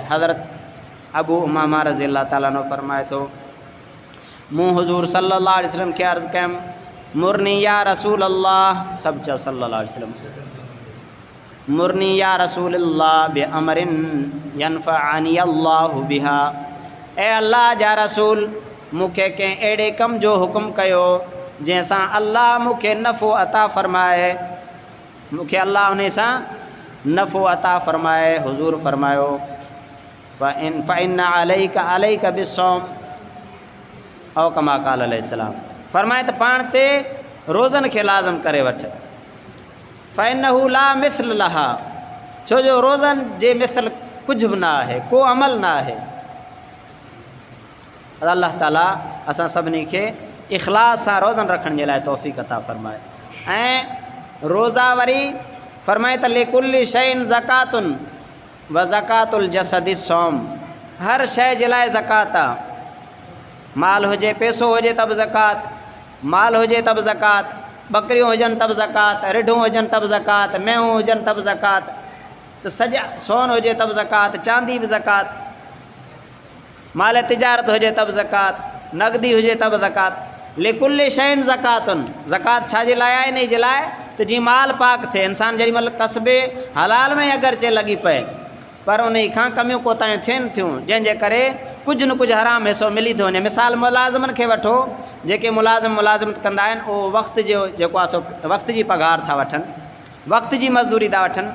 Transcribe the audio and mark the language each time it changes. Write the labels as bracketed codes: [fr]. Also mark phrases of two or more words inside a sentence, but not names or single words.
[sd] हज़रत अबू उमामा [ar] رضي الله تعالى عنه [sd] फ़रमाए थो मूं हुज़ूर [ar] صلى الله عليه وسلم [sd] खे अर्ज़ु कयमि [ar] مرني يا رسول الله, [sd] सभु चयो [ar] صلى الله عليه وسلم, مرني يا رسول الله بأمر ينفعني الله بها, [sd] ऐं अल्लाह जा रसूल मूंखे कंहिं अहिड़े कम जो हुकुम कयो जंहिंसां अल्लाह मूंखे नफ़ो अता फ़रमाए, मूंखे अल्लाह उन सां नफ़ो अता फ़रमाए। हुज़ूर फ़रमायो [ar] فإن عليك بالصوم أو كما قال عليه السلام, [sd] फ़रमाए त पाण ते रोज़नि खे लाज़िम करे वठ। [ar] فإنه لا مثل لها, [sd] छो जो रोज़नि जे मिसल कुझु बि न आहे, को अमल न आहे। अल्लाह ताला असां सभिनी खे इख़लास सां रोज़नि रखण जे लाइ तौफ़ीक़ अता फ़रमाए। ऐं रोज़ा वरी फ़रमाए त [ar] لكل شيء زكاة وزكاة الجسد الصوم, [sd] हर शइ जे लाइ ज़कात आहे। माल हुजे, पैसो हुजे त बि ज़कात, माल हुजे त बि ज़कात, बकरियूं हुजनि त बि ज़कात, रिढूं हुजनि त बि ज़कात, मेहूं हुजनि त बि ज़कात, त सॼा सोन हुजे त बि ज़कात, चांदी बि ज़कात, माल तिजारत हुजे त बि ज़कात, नगदी हुजे त बि ज़कात। [ar] لكل شيء زكاة, [sd] ज़कात छा जे लाइ आहे? इन जे लाइ त जीअं माल पाक थिए, इंसान जेॾीमहिल कसबे हलाल में अगरचे लॻी पए पर उन खां कमियूं कोताहियूं थियनि थियूं, जंहिंजे करे कुझु न कुझु हराम हिसो मिली थो वञे। मिसाल मुलाज़िमनि खे वठो, जेके मुलाज़िमत कंदा आहिनि, उहो वक़्त जो जेको आहे सो वक़्त जी पघार था वठनि, वक़्त जी मज़दूरी था वठनि।